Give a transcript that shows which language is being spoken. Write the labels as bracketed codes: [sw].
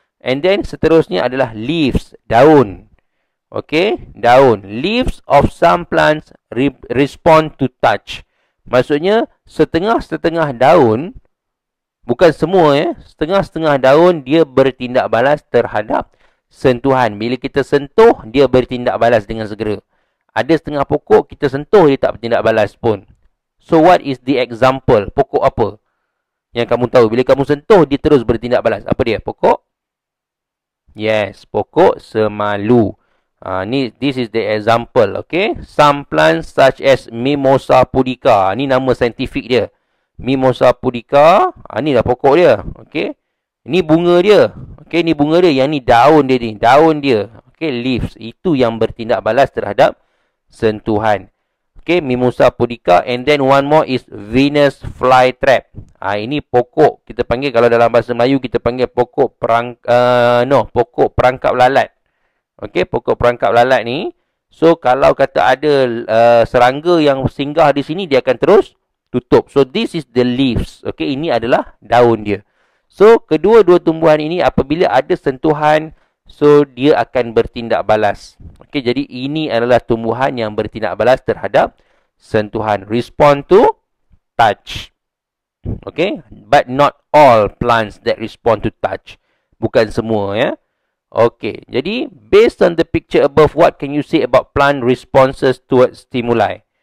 [en] And then [ms] seterusnya adalah leaves, daun. Okay, daun. [en] Leaves of some plants respond to touch. [ms] Maksudnya setengah-setengah daun, bukan semua ya, setengah-setengah daun dia bertindak balas terhadap sentuhan. Bila kita sentuh, dia bertindak balas dengan segera. Ada setengah pokok kita sentuh dia tak bertindak balas pun. [en] So what is the example? [ms] Pokok apa yang kamu tahu bila kamu sentuh dia terus bertindak balas? Apa dia? Pokok? Yes, pokok semalu. [en] This is the example, okay? Some plants such as Mimosa pudica. [ms] Ni nama saintifik dia. Mimosa pudica. Ni dah pokok dia, okay? Ini bunga dia. Okay, ni bunga dia. Yang ni daun dia ni. Daun dia. Okay, leaves. Itu yang bertindak balas terhadap sentuhan. [en] Okay, Mimosa pudica. And then one more is Venus flytrap. [ms] Ini pokok. Kita panggil, kalau dalam bahasa Melayu, kita panggil pokok pokok perangkap lalat. Okay, pokok perangkap lalat ni. So, kalau kata ada serangga yang singgah di sini, dia akan terus tutup. [en] So, this is the leaves. [ms] Okay, ini adalah daun dia. So, kedua-dua tumbuhan ini apabila ada sentuhan, so dia akan bertindak balas. Okay, jadi ini adalah tumbuhan yang bertindak balas terhadap sentuhan. [en] Respond to touch. Okay, but not all plants that respond to touch. [ms] Bukan semua, ya. [en] Okay, jadi based on the picture above, what can you say about plant responses towards stimuli?